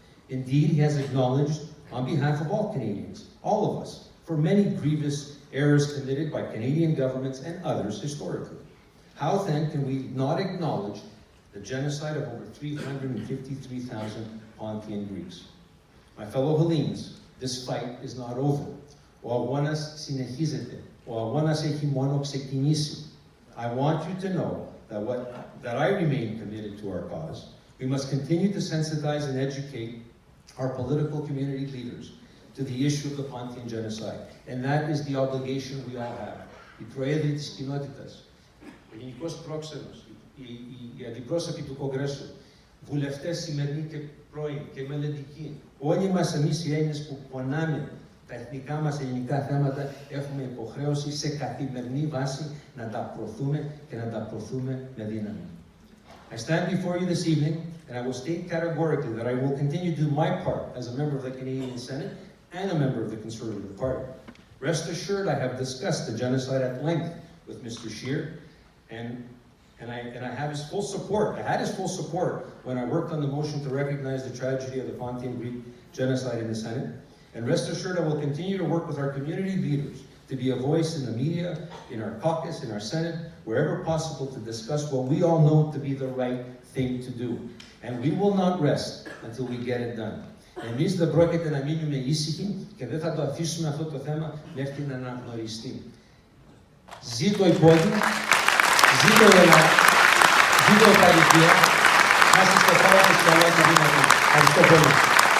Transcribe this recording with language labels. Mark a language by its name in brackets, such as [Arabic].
[English] Indeed, he has acknowledged, on behalf of all Canadians, all of us, for many grievous errors committed by Canadian governments and others historically. How then can we not acknowledge the genocide of over 353,000 Pontian Greeks? My fellow Hellenes, this fight is not over. [Greek] Ο αγώνας συνεχίζεται. Ο αγώνας έχει μόνο ξεκινήσει. [English] I want you to know that I remain committed to our cause. We must continue to sensitize and educate our political community leaders to the issue of the Pontian Genocide. And that is the obligation we all have. [Greek] Οι προέδροι της κοινότητας, ο γενικός πρόξενος, οι αντιπρόσωποι του Κογκρέσου, βουλευτές σημερινοί και πρώην και μελλοντικοί, όλοι μας εμείς οι Έλληνες που πονάμε τα εθνικά μας ελληνικά θέματα, έχουμε υποχρέωση σε καθημερινή βάση να τα προωθούμε και να τα προωθούμε με δύναμη. [English] I stand before you this evening and I will state categorically that I will continue to do my part as a member of the Canadian Senate and a member of the Conservative Party. Rest assured, I have discussed the genocide at length with Mr. Scheer, and I have his full support. I had his full support when I worked on the motion to recognize the tragedy of the Pontian Greek genocide in the Senate. And rest assured, I will continue to work with our community leaders to be a voice in the media, in our caucus, in our Senate, wherever possible, to discuss what we all know to be the right thing to do. And we will not rest until we get it done. [Greek] Εμείς δεν πρόκειται να μείνουμε ήσυχοι και δεν θα το αφήσουμε αυτό το θέμα μέχρι να αναγνωριστεί. Ζήτω η πόλη, ζήτω η Ελλάδα, ζήτω η Παλαιστίνη, να είστε στο πράγμα της καλά και δυνατή. Ευχαριστώ πολύ.